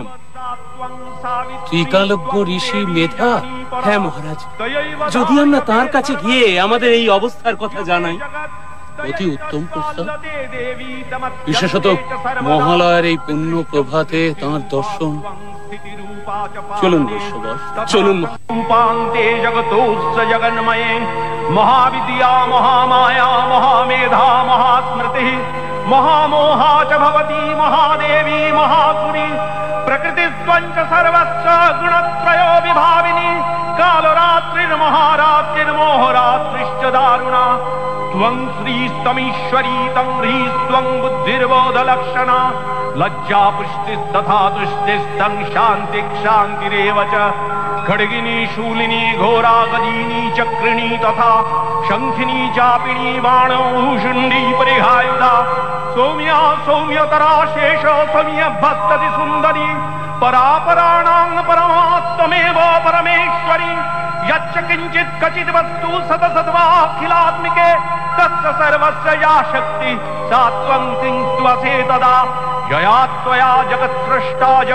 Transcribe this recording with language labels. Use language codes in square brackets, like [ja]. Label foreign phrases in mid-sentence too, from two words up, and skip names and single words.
[bn] ত্রিকালজ্ঞ ঋষি মেধা? হ্যাঁ মহারাজ, যদি আমরা তার কাছে গিয়ে আমাদের এই অবস্থার কথা জানাই। অতি উত্তম প্রস্তাব। বিশেষত মহালয়ার এই পুণ্য প্রভাতে তাঁর দর্শন। চলুন বৈশ্যবর, চলুন। [sa] রূপান্তে জগতোস্য জগন্ময়ে মহাবিদ্যা মহামায়া মহামেধা মহাস্মৃতি মহামোহা চ ভবতি মহাদেবী মহাসুরি প্রকৃতিস্ত্বঞ্চ সর্বস্য গুণত্রയോ বিভাবিনী কালরাত্রির্মহারাত্রির্মোহরাত্রিশ্চ দারুণা त्वं श्रीस्तमीश्वरी तं ह्रीस्त्वं बुद्धिर्बोधलक्षणा लज्जा पुष्टिस्तथा तुष्टिस्तं शान्तिरेव च खड्गिनी शूलिनी घोरा गदिनी चक्रिणी तथा शंखिनी चापिणी बाणो भूषुण्डी परिहायुधा सौम्या सौम्यतरा शेष सौम्य भस्तति सुन्दरी परापराणां परमात्मेव परमेश्वरी यच्च किंचित् क्वचित् वस्तु सतसद्वाखिलात्मिके तस्य सर्वस्य या शक्ति सा त्वं तिंस्त्वसे तदा यया त्वया जगत्सृष्टा